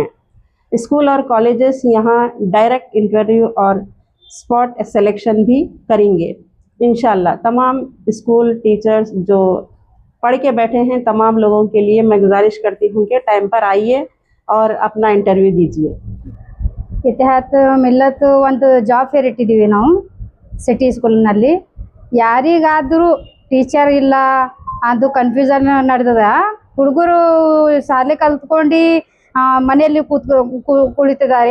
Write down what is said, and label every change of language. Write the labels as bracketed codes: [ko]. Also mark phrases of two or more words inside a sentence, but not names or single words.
[hi] स्कूल और कॉलेजेस यहाँ [en] direct interview [hi] और [en] spot selection [hi] भी करेंगे इंशाल्लाह। तमाम [en] school teachers [hi] जो पढ़ के बैठे हैं, तमाम लोगों के लिए मैं गुजारिश करती हूँ कि टाइम पर आइए और अपना इंटरव्यू दीजिए। [kn] ಇತಿಹಾದ ಮಿಲ್ಲತ್ ಒಂದು [en] job fair [kn] ಇಟ್ಟಿದ್ದೀವಿ ನಾವು ಸಿಟಿ ಸ್ಕೂಲ್ನಲ್ಲಿ. ಯಾರಿಗಾದರೂ ಟೀಚರ್ ಇಲ್ಲ ಅದು ಕನ್ಫ್ಯೂಷನ್ ನಡೆದದ. ಹುಡುಗರು ಶಾಲೆ ಕಲ್ತ್ಕೊಂಡು ಮನೆಯಲ್ಲಿ ಕುಳಿತಿದ್ದಾರೆ.